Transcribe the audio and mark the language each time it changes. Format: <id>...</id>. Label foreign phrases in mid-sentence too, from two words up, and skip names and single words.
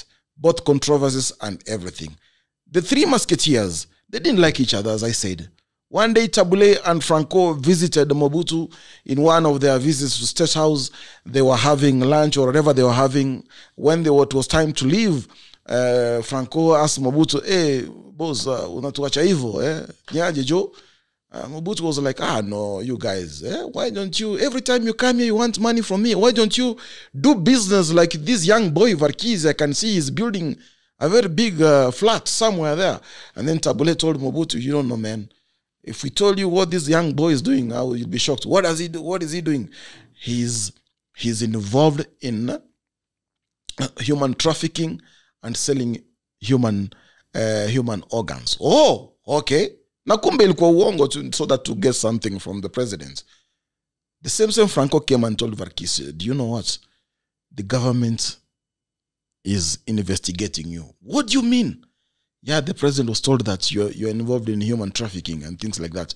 <en>Both controversies and everything. The Three Musketeers, they didn't like each other, as I said. One day, Tabule and Franco visited Mobutu in one of their visits to State House. They were having lunch or whatever they were having. When it was time to leave, Franco asked Mobutu, hey, boss,</en> <sw>unatuacha hivyo, Nyaje jo?</sw> <en>Mobutu was like, no, you guys, why don't you, every time you come here, you want money from me. Why don't you do business like this young boy, Verkys? I can see he's building a very big flat somewhere there. And then Tabule told Mobutu, you don't know, man. If we told you what this young boy is doing, you'd be shocked. What does he do? What is he doing? He's involved in human trafficking and selling human organs. Oh, okay.</en> <sw>Na kumbe ilikuwa uongo</sw> <en>so that to get something from the president. The same Franco came and told Verkys, do you know what? The government is investigating you. What do you mean? Yeah, the president was told that you're involved in human trafficking and things like that.</en>